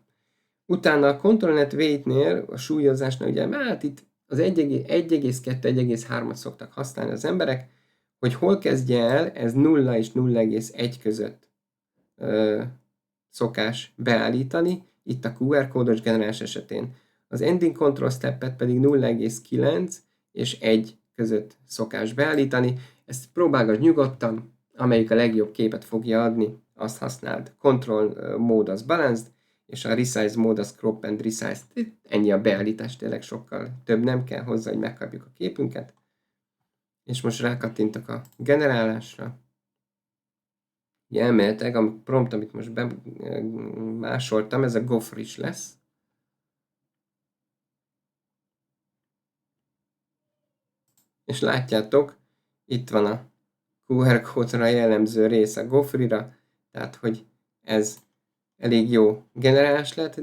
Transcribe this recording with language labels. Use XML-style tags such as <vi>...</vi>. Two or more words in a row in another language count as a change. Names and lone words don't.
<hu>Utána a</hu> <en>controlnet weight-</en> <hu>nél, a súlyozásnál ugye, hát itt az 1,2-1,3-at szoktak használni az emberek, hogy hol kezdje el, ez 0 és 0,1 között szokás beállítani, itt a QR kódos generálás esetén. Az</hu> <en>ending control step-</en> <hu>et pedig 0,9 és 1 között szokás beállítani. Ezt próbálgass nyugodtan, amelyik a legjobb képet fogja adni, azt használd. Control mód az balanced, és a resize mód az</hu> <en>crop and resize.</en> <hu>Ennyi a beállítás, tényleg sokkal több nem kell hozzá, hogy megkapjuk a képünket. És most rákattintok a generálásra. Ugye elméletileg a prompt, amit most bemásoltam, ez a gopher is lesz. És látjátok, itt van a QR kódra jellemző rész a gopherira, tehát hogy ez elég jó generálás lett.</hu>